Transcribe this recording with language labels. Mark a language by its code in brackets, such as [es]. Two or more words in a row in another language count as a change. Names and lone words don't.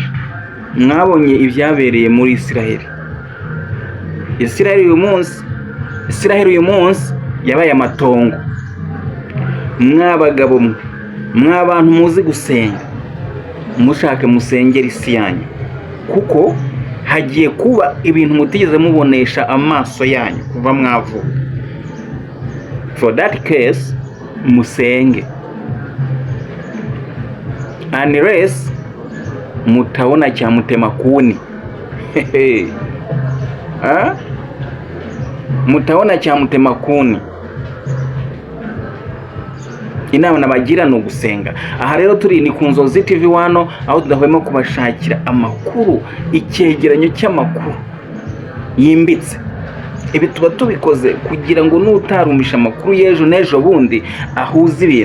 [rw] Mwabonye ibyabereye muri Israel. Israel uyu munsi yabaye amatongo. Mwabagabo mwe, mwabantu muzi gusenga, mushake musengera isi yanyu, kuko hagiye kuba ibintu mutigeze mubonesha amaso yanyu kuva mwavuka. [en] For that case, musenge. [sw] Unless mutaona cha mutema kuni. Mutaona cha mutema kuni. [rw] Inama nabagira no gusenga. Aha rero turi ni ku Nzozi TV 1, aho tudahwema kubashakira amakuru, icyegeranyo cy'amakuru yimbitse. Ibi tuba tubikoze kugira ngo n'utarumisha amakuru y'ejo n'ejo bundi ahuze ibintu.